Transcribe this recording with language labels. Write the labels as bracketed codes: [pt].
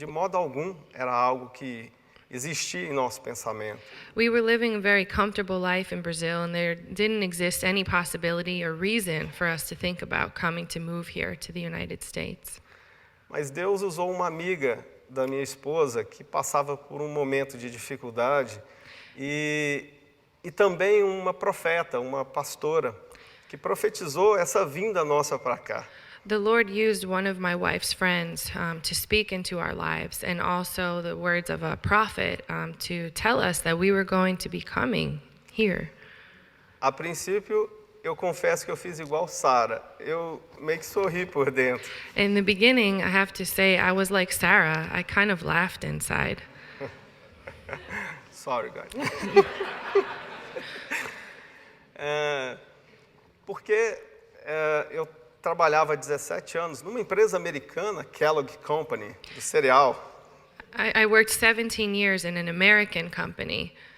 [pt] De modo algum, era algo que existia em nosso pensamento. [en] We were living a very comfortable life in Brazil, and there didn't exist any possibility or reason for us to think about coming to move here to the United States. [pt] Mas Deus usou uma amiga da minha esposa que passava por um momento de dificuldade e também uma profeta, uma pastora, que profetizou essa vinda nossa para cá. [en] The Lord used one of my wife's friends to speak into our lives, and also the words of a prophet to tell us that we were going to be coming here. [pt] A princípio, eu confesso que eu fiz igual Sara. Eu meio que sorri por dentro. [en] In the beginning, I have to say, I was like Sarah. I kind of laughed inside. Sorry, guys. [pt] Porque eu trabalhava há 17 anos numa empresa americana, Kellogg Company, do cereal. [en] I worked 17 years in an American company.